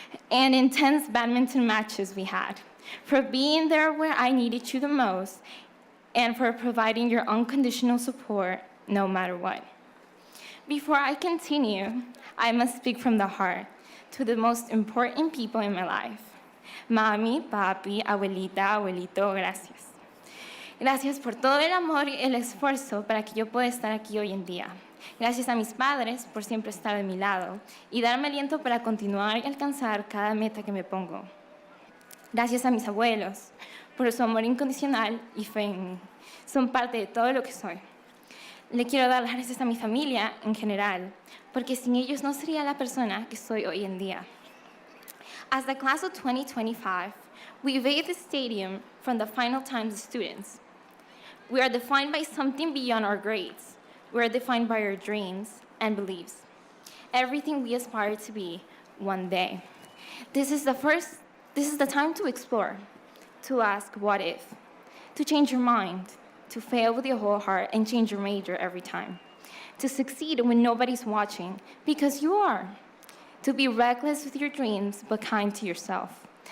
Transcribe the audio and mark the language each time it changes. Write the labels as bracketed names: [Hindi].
[English] and intense badminton matches we had, for being there where I needed you the most, and for providing your unconditional support no matter what. Before I continue, I must speak from the heart to the most important people in my life. [Spanish] Mami, papi, abuelita, abuelito, gracias. Gracias por todo el amor y el esfuerzo para que yo pueda estar aquí hoy en día. Gracias a mis padres por siempre estar de mi lado y darme aliento para continuar y alcanzar cada meta que me pongo. Gracias a mis abuelos por su amor incondicional y fe en mí. Son parte de todo lo que soy. Le quiero dar las gracias a mi familia en general, porque sin ellos no sería la persona que soy hoy en día. [English] As the class of 2025, we evade the stadium from the final times students. We are defined by something beyond our grades. We are defined by our dreams and beliefs. Everything we aspire to be one day. This is the time to explore, to ask what if, to change your mind, to fail with your whole heart and change your major every time, to succeed when nobody's watching, because you are, to be reckless with your dreams but kind to yourself.